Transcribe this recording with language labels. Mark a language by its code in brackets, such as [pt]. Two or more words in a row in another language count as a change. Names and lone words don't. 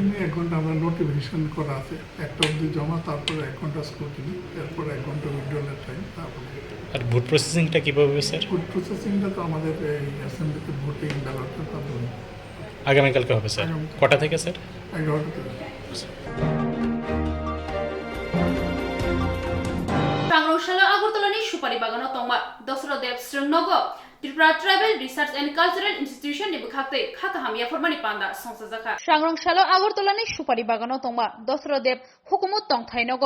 [bn] 1 ঘন্টা আমরা নোটিফিকেশন করা আছে, 1টা অবধি জমা, তারপরে 1 ঘন্টা স্ক্রুটিনি, এরপর 1 ঘন্টা উইথড্রলের টাইম। তারপরে আর ভোট প্রসেসিংটা কীভাবে হবে স্যার? ফুড প্রসেসিংটা তো আমাদের এই অ্যাসেম্বলিতে ভোটিং ব্যালটটা তারপরে আগামীকালকে হবে স্যার। কটা থেকে স্যার? 11টা থেকে। [trp] Swrangchati Agartalani Supari Bagano Tongma Dosro Dev Swrangnogo Tripura Tribal Research and Cultural Institution ni bukhakte khaka hamia formani panda songsajaka Swrangchati Agartalani Supari Bagano Tongma Dosro Dev Hukumut Tongthainogo